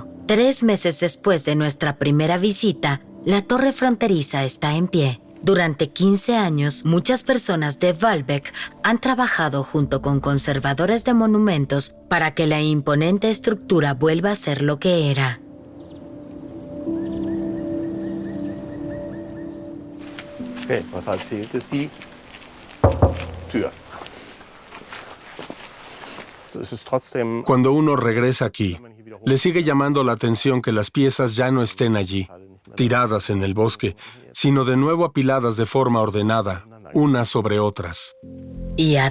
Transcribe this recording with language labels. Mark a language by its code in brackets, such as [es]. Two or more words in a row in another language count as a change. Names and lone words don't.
[es] 3 meses después de nuestra primera visita, la torre fronteriza está en pie. Durante 15 años, muchas personas de Walbeck han trabajado junto con conservadores de monumentos para que la imponente estructura vuelva a ser lo que era. [de] Okay, was halt fehlt, ist die Tür. [es] Cuando uno regresa aquí, le sigue llamando la atención que las piezas ya no estén allí, tiradas en el bosque, sino de nuevo apiladas de forma ordenada, unas sobre otras.